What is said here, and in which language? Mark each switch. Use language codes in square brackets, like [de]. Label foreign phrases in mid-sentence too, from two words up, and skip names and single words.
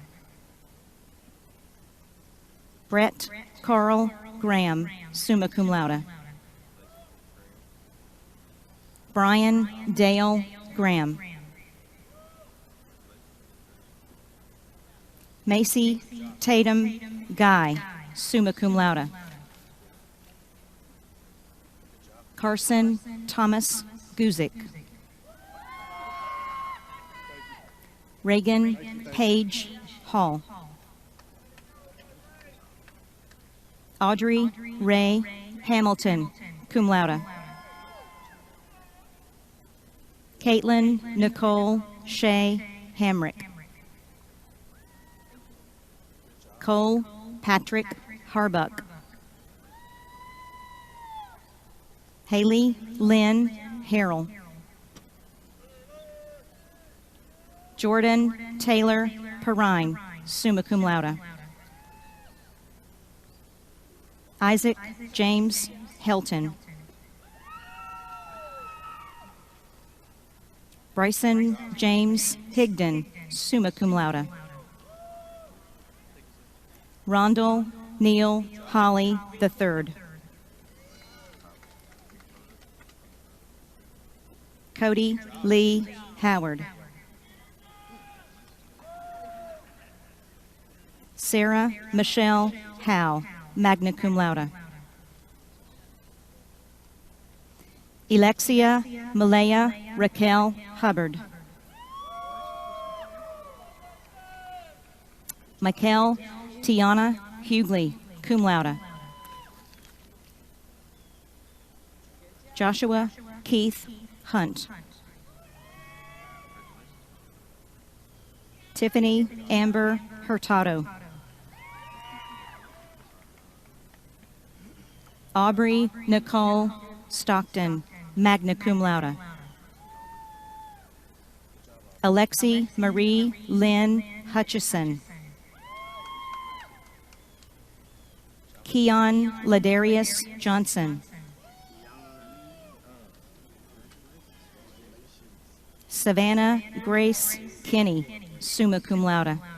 [en] Brett Carl Graham, [la] summa cum laude. [en] Brian Dale Graham. Macy Tatum Guy, [la] summa cum laude. [en] Carson Thomas Guzik. Reagan Page Hall. Audrey Ray Hamilton, [la] cum laude. [en] Caitlin Nicole Shea Hamrick. Cole Patrick Harbuck. Haley Lynn Harrell. Jordan Taylor Perrine, [la] summa cum laude. [en] Isaac James Helton. Bryson James Higdon, [la] summa cum laude. [en] Rondell Neil Holly III. Cody Lee Howard. Sarah Michelle Howe, [la] magna cum laude. [en] Alexia Malaya Raquel Hubbard. Michael Tiana Hughley, [la] cum laude. [en] Joshua Keith Hunt. Tiffany Amber Hurtado. Aubrey Nicole Stockton, [la] magna cum laude. [en] Alexi Marie Lynn Hutchison. Keon Ladarius Johnson. Savannah Grace Kinney, [la] summa cum laude.